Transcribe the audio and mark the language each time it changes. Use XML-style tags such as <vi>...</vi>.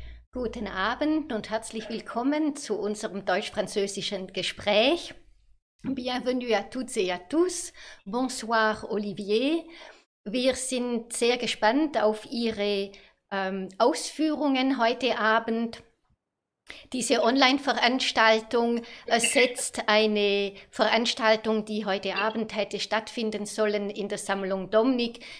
<de>Guten Abend und herzlich willkommen zu unserem deutsch-französischen Gespräch.</de> <fr>Bienvenue à toutes et à tous. Bonsoir Olivier.</fr> <de>Wir sind sehr gespannt auf Ihre Ausführungen heute Abend. Diese Online-Veranstaltung ersetzt eine Veranstaltung, die heute Abend hätte stattfinden sollen in der Sammlung Domnick.</de>